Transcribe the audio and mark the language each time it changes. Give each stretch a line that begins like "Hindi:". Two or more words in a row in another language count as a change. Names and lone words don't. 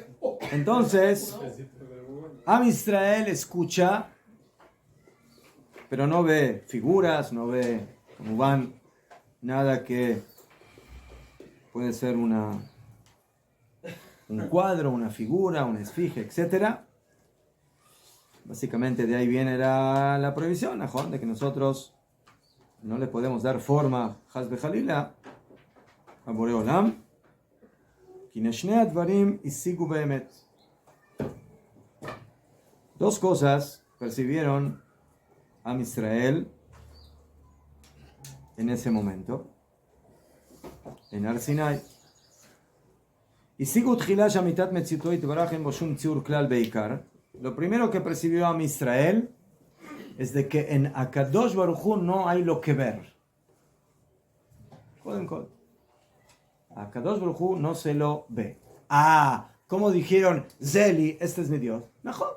Spanish: Entonces, Am Israel escucha, pero no ve figuras, no ve, como van, nada que puede ser un cuadro, una figura, una esfinge, etc. Básicamente de ahí viene la prohibición, ¿no? De que nosotros no le podemos dar forma,
Hebrew: חס וחלילה,
Spanish: a
Hebrew: בורא עולם, כי שני הדברים השיגו באמת.
Spanish: Dos cosas percibieron a Israel en ese momento, en Har Sinai.
Hebrew: השיגו תחילה שאמיתת מציאותו יתברך אין בו שום ציור כלל בעיקר.
Spanish: Lo primero que percibió a Israel es de que en
Hebrew: הקדוש ברוך הוא
Spanish: no hay lo que ver.
Hebrew: הקדוש ברוך הוא
Spanish: no se lo ve. ¿Cómo dijeron Zeli, este es mi Dios? Mejor.